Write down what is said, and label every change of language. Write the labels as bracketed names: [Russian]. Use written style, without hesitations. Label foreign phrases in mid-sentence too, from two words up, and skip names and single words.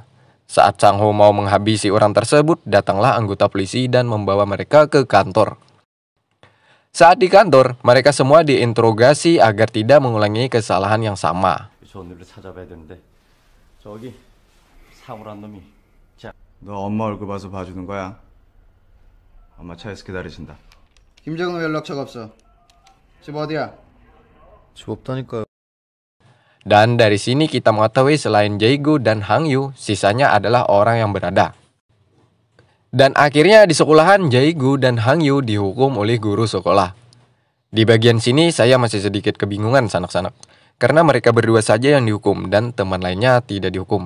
[Indonesian] Saat Sang Ho mau menghabisi orang tersebut, datanglah anggota polisi dan membawa mereka ke kantor. Saat di kantor, mereka semua diinterogasi agar tidak mengulangi kesalahan yang sama. [Korean] 오늘을 찾아봐야 되는데 저기 상우란 놈이 너 엄마 얼굴 봐서 봐주는 거야? 엄마 차에서 기다리신다. 김정우 연락처가 없어. 집 어디야? 집 없다니까요. [Indonesian] Dan dari sini kita mengetahui selain Jae-gu dan Hang Yu, sisanya adalah orang yang berada. Dan akhirnya di sekolahan Jae-gu dan Hang Yu dihukum oleh guru sekolah. Di bagian sini saya masih sedikit kebingungan sanak-sanak. Karena mereka berdua saja yang dihukum dan teman lainnya tidak dihukum.